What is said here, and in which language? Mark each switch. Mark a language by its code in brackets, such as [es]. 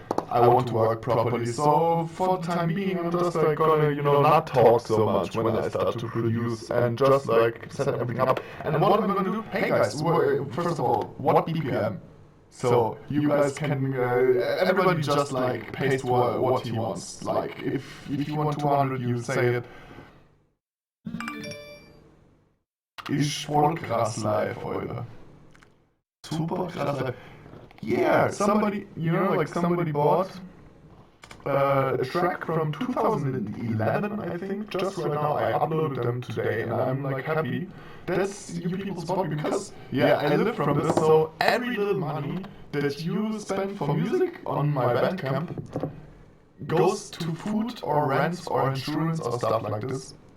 [en] I want to work properly, so for the time being I'm just like gonna, not talk so much when I start to produce and just like set everything up. And what am I gonna do? Hey guys, first of all, what BPM? So you guys can, everybody just like paste what he wants. Like if you want 200, you say it. [de] Ich voll krass live, Alter. Super krass live. [en] Yeah, somebody, somebody bought a track from 2011, I think, just right now. I uploaded them today, and I'm like happy. That's you people's bought because, yeah, I live from this, so every little money that you spend for music on my Bandcamp goes to food or rent or insurance or stuff like this.